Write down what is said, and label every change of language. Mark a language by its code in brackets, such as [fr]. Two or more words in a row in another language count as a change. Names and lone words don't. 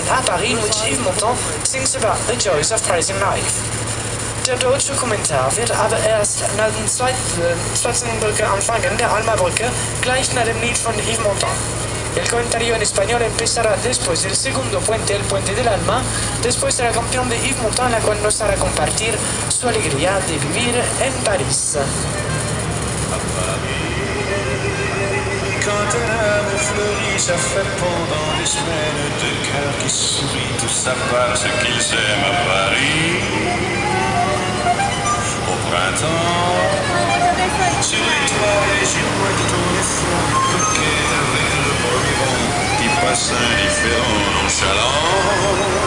[en] a Paris in which Yves Montand sings about the joys of Parisian life. [de] Der deutsche Kommentar wird aber erst nach dem zweiten Brücke-Anfangen der Alma-Brücke, gleich nach dem Lied von Yves Montand. [es] El comentario en español empezará después del segundo puente, el puente del alma, después de la canción de Yves Montand, la cual nos hará compartir su alegría de vivir en París. [fr] Quand un amour fleurit, ça fait pendant des semaines deux cœurs qui sourient, tout ça parce qu'ils aiment à Paris. Au printemps, sur les toits, les girouettes tournent les flots, coquettes avec le beau vent qui passe indifférent, nonchalant.